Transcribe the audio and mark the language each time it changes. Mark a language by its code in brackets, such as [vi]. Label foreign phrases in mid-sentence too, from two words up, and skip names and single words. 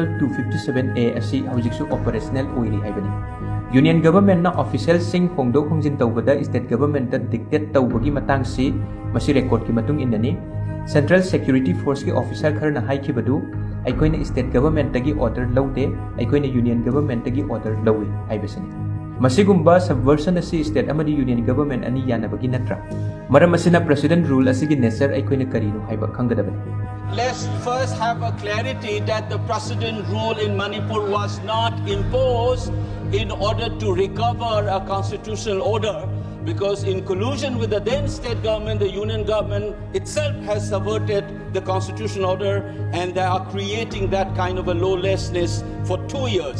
[mni] 257A asi hojiksu operational oiri haibani [en] union government [mni] na official sing hongdok hongjin tawbada [en] state government [mni] da dictate tawbagi matang si masi record ki matung inani Central Security Force ki officer kharna haikibadu aikoina [en] state government [mni] tagi order laude aikoina [en] union government [mni] tagi order lawi haibasani masigumba subversion asi [en] state [mni] amadi [en] union government [mni] ani yanabagi natra maram asina [en] president rule [mni] asigi nature aikoina karinu haiba khangadabani. [en] Let's first have a clarity that the precedent rule in Manipur was not imposed in order to recover a constitutional order, because in collusion with the then state government, the union government itself has subverted the constitutional order, and they are creating that kind of a lawlessness for 2 years.